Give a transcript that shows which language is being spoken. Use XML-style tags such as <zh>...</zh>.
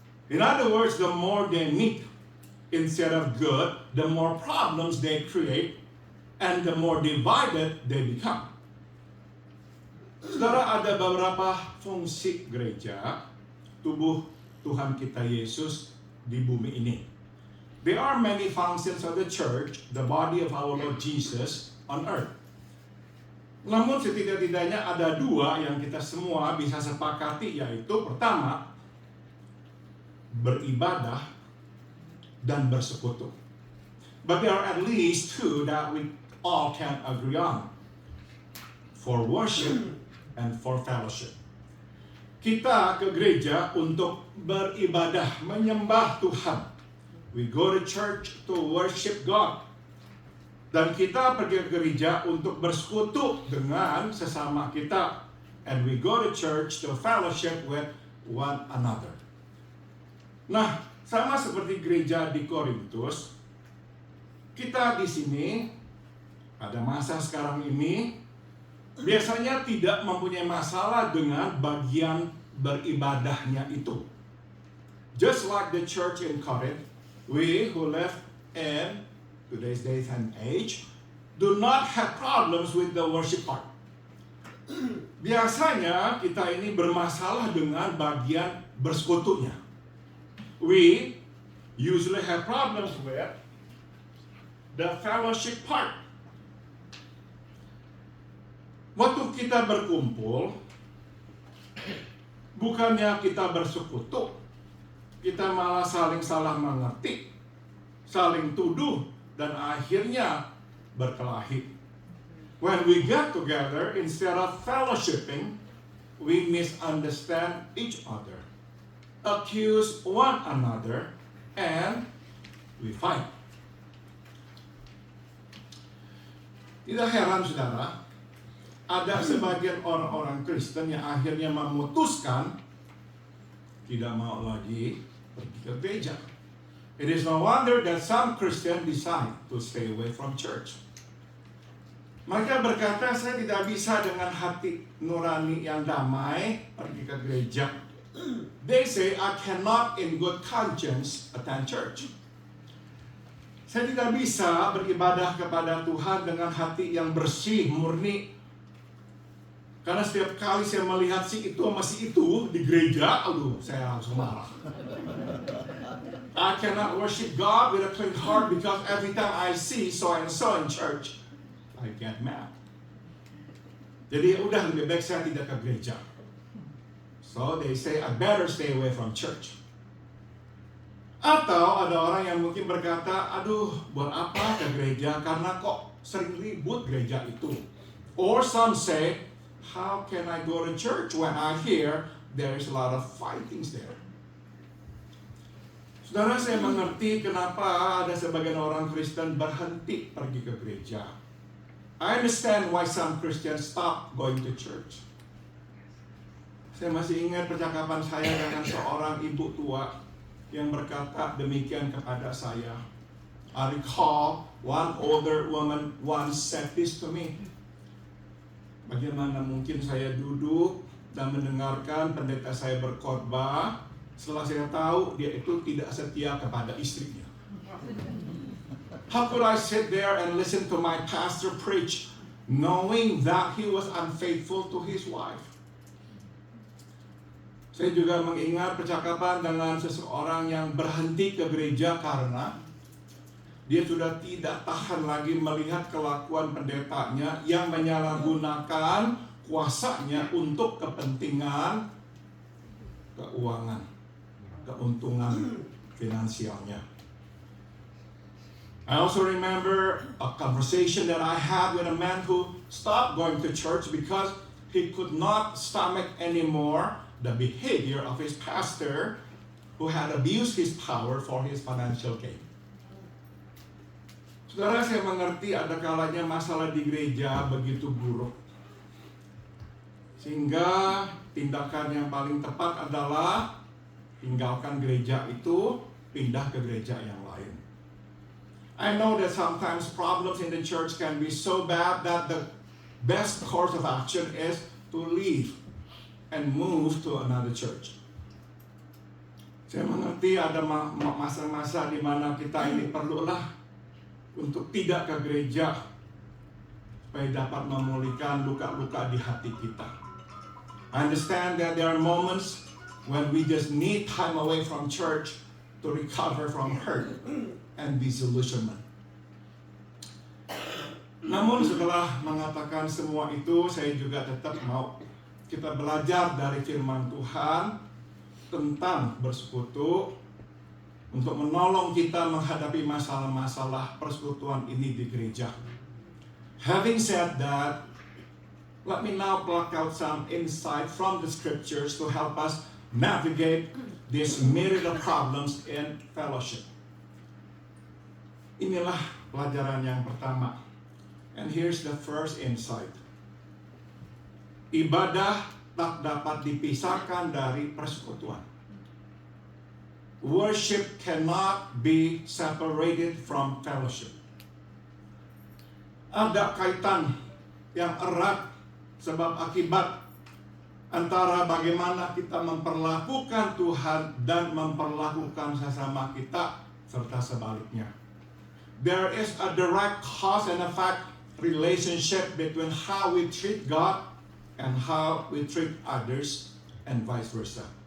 <en>In other words, the more they meet, instead of good, the more problems they create, and the more divided they become.</en> <id>Saudara, ada beberapa fungsi gereja, tubuh Tuhan kita Yesus di bumi ini.</id> <en>There are many functions of the church, the body of our Lord Jesus on earth.</en> <id>Namun setidak-tidaknya ada dua yang kita semua bisa sepakati, yaitu pertama, beribadah dan bersekutu.</id> <en>But there are at least two that we all can agree on. For worship and for fellowship.</en> <id>Kita ke gereja untuk beribadah, menyembah Tuhan.</id> <en>We go to church to worship God.</en> <id>Dan kita pergi ke gereja untuk bersekutu dengan sesama kita.</id> <en>And we go to church to fellowship with one another.</en> <id>Nah, sama seperti gereja di Korintus, kita di sini pada masa sekarang ini biasanya tidak mempunyai masalah dengan bagian beribadahnya itu.</id> <en>Just like the church in Corinth, we who live in today's days and age do not have problems with the worship part.</en> <id>Biasanya kita ini bermasalah dengan bagian bersekutunya.</id> <en>We usually have problems with the fellowship part.</en> <id>Waktu kita berkumpul, bukannya kita bersekutu, kita malah saling salah mengerti, saling tuduh, dan akhirnya berkelahi.</id> <en>When we get together, instead of fellowshipping, we misunderstand each other, accuse one another, and we fight.</en> <id>Tidak heran, saudara, ada sebagian orang-orang Kristen yang akhirnya memutuskan tidak mau lagi pergi ke gereja.</id> <en>It is no wonder that some Christians decide to stay away from church.</en> <id>Mereka berkata, saya tidak bisa dengan hati nurani yang damai pergi ke gereja.</id> <en>They say, I cannot in good conscience attend church.</en> <id>Saya tidak bisa beribadah kepada Tuhan dengan hati yang bersih, murni. Karena setiap kali saya melihat si itu sama si itu di gereja, aduh, saya langsung marah.</id> <en>I cannot worship God with a clean heart because every time I see so and so in church, I get mad.</en> <id>Jadi udah lebih baik saya tidak ke gereja.</id> <en>So they say I better stay away from church.</en> <id>Atau ada orang yang mungkin berkata, aduh, buat apa ke gereja? Karena kok sering ribut gereja itu.</id> <en>Or some say, how can I go to church when I hear there is a lot of fightings there?</en> <id>Saudara, saya mengerti kenapa ada sebagian orang Kristen berhenti pergi ke gereja.</id> <en>I understand why some Christians stop going to church.</en> <id>Saya masih ingat percakapan saya dengan seorang ibu tua yang berkata demikian kepada saya.</id> <en>I recall one older woman once said this to me.</en> <id>Bagaimana mungkin saya duduk dan mendengarkan pendeta saya berkhotbah setelah saya tahu dia itu tidak setia kepada istrinya.</id> <en>How could I sit there and listen to my pastor preach knowing that he was unfaithful to his wife?</en> <id>Saya juga mengingat percakapan dengan seseorang yang berhenti ke gereja karena dia sudah tidak tahan lagi melihat kelakuan pendetanya yang menyalahgunakan kuasanya untuk kepentingan keuangan, keuntungan finansialnya.</id> <en>I also remember a conversation that I had with a man who stopped going to church because he could not stomach anymore the behavior of his pastor who had abused his power for his financial gain.</en> <id>Saudara, saya mengerti ada kalanya masalah di gereja begitu buruk. Sehingga tindakan yang paling tepat adalah tinggalkan gereja itu, pindah ke gereja yang lain.</id> <en>I know that sometimes problems in the church can be so bad that the best course of action is to leave and move to another church.</en> <id>Saya mengerti ada masa-masa di mana kita ini perlulah untuk tidak ke gereja supaya dapat memulihkan luka-luka di hati kita.</id> <en>I understand that there are moments when we just need time away from church to recover from hurt and disillusionment.</en> <id>Namun setelah mengatakan semua itu, saya juga tetap mau kita belajar dari firman Tuhan tentang bersekutu untuk menolong kita menghadapi masalah-masalah persekutuan ini di gereja.</id> <en>Having said that, let me now pluck out some insight from the scriptures to help us navigate this myriad of problems in fellowship.</en> <id>Inilah pelajaran yang pertama.</id> <en>And here's the first insight.</en> <id>Ibadah tak dapat dipisahkan dari persekutuan.</id> <en>Worship cannot be separated from fellowship.</en> <id>Ada kaitan yang erat sebab akibat antara bagaimana kita memperlakukan Tuhan dan memperlakukan sesama kita serta sebaliknya.</id> <en>There is a direct cause and effect relationship between how we treat God and how we treat others and vice versa.</en>